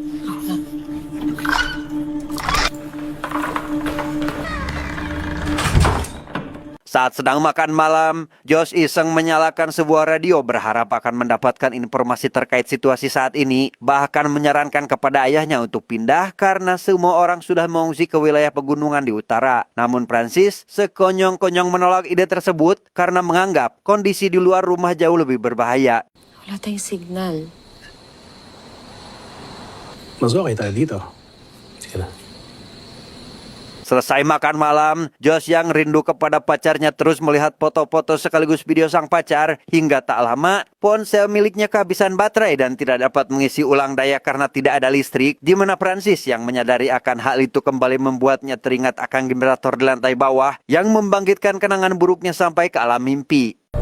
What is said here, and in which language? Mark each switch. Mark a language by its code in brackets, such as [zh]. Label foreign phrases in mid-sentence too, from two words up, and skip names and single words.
[id] Saat sedang makan malam, Josh iseng menyalakan sebuah radio berharap akan mendapatkan informasi terkait situasi saat ini, bahkan menyarankan kepada ayahnya untuk pindah karena semua orang sudah mengungsi ke wilayah pegunungan di utara. Namun Prancis sekonyong-konyong menolak ide tersebut karena menganggap kondisi di luar rumah jauh lebih berbahaya. [tl] Wala tayong signal. Mas okay tayo dito. Sige na. [id] Selesai makan malam, Josh yang rindu kepada pacarnya terus melihat foto-foto sekaligus video sang pacar. Hingga tak lama, ponsel miliknya kehabisan baterai dan tidak dapat mengisi ulang daya karena tidak ada listrik. Di mana Prancis yang menyadari akan hal itu kembali membuatnya teringat akan generator di lantai bawah yang membangkitkan kenangan buruknya sampai ke alam mimpi.